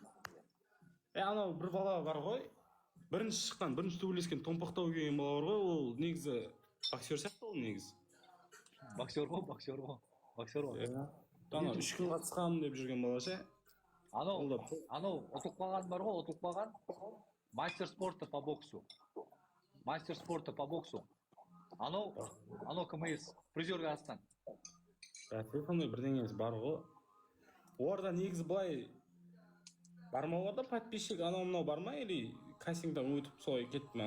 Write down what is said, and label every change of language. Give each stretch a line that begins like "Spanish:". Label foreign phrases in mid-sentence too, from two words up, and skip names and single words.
Kazakh: Анау бір бала бар ғой. Бірінші төбелескен Томпақтау келген бала бар ғой. Ол негізі боксер сияқты ол негізі. Боксер ғой. Ана 3 күн қатысқам деп жүрген бала ше. Анау ұтылып қалған бар ғой,
Russian: мастер спорта по боксу.
Kazakh: Анау КМС, призер Казахстан. Сондай бірдеңеміз бар ғой. Орда негізі былай бармауларда подписчик анау-мынау бар ма? Или кастингтан өтіп солай кетті ма?